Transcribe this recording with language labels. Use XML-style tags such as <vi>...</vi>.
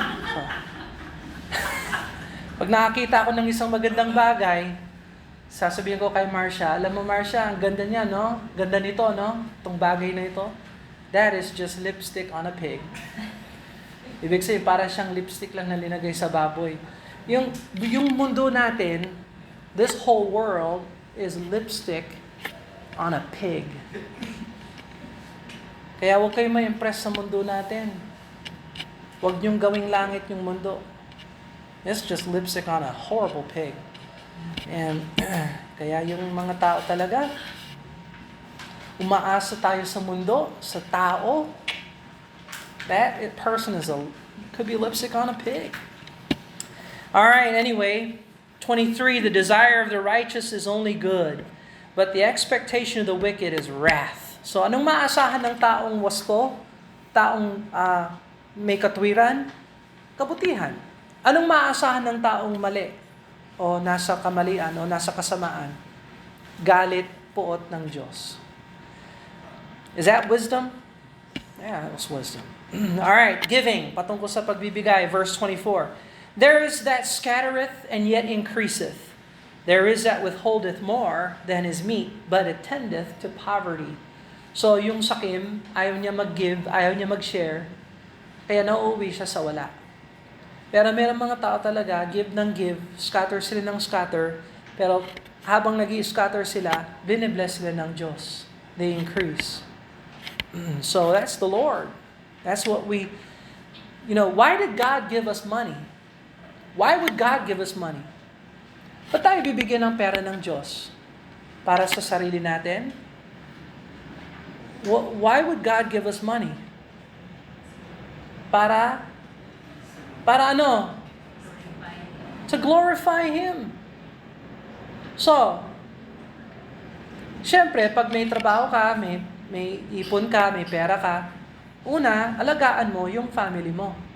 <tl>So, pag nakakita ako ng isang magandang bagay, sasabihin ko kay Marcia, alam mo Marcia, ang ganda niya, no? Ganda nito, no? Itong bagay na ito.</tl> <en>That is just lipstick on a pig.</en> <tl>Ibig sabihin, para siyang lipstick lang na linagay sa baboy. Yung mundo natin,</tl> <en>this whole world is lipstick on a pig.</en> <tl>Kaya huwag kayo ma-impress sa mundo natin. Huwag niyong gawing langit yung mundo.</tl> <en>It's just lipstick on a horrible pig.</en> <tl>And kaya yung mga tao talaga, umaasa tayo sa mundo, sa tao.</tl> <en>That person could be lipstick on a pig. All right, anyway, 23, the desire of the righteous is only good, but the expectation of the wicked is wrath.</en> <tl>So anong maasahan ng taong wasto? Taong may katwiran? Kabutihan. Anong maasahan ng taong mali? O nasa kamalian o nasa kasamaan? Galit, puot ng Diyos.</tl> <en>Is that wisdom? Yeah, that was wisdom. All right, giving.</en> <tl>Patungkol sa pagbibigay, verse 24.</tl> <en>There is that scattereth and yet increaseth. There is that withholdeth more than is meet, but it tendeth to poverty.</en> <tl>So yung sakim, ayaw niya mag-give, ayaw niya mag-share, kaya nauuwi siya sa wala. Pero meron mga tao talaga, give ng give, scatter sila ng scatter, pero habang nag-i-scatter sila, binibless sila ng Diyos.</tl> <en>They increase. So that's the Lord. That's what we, why did God give us money? Why would God give us money?</en> <tl>Ba't tayo bibigyan ng pera ng Diyos? Para sa sarili natin?</tl> <en>Why would God give us money?</en> <tl>Para ano?</tl> <en>To glorify Him.</en> <tl>So, syempre, pag may trabaho ka, may ipon ka, may pera ka, una, alagaan mo yung family mo.</tl>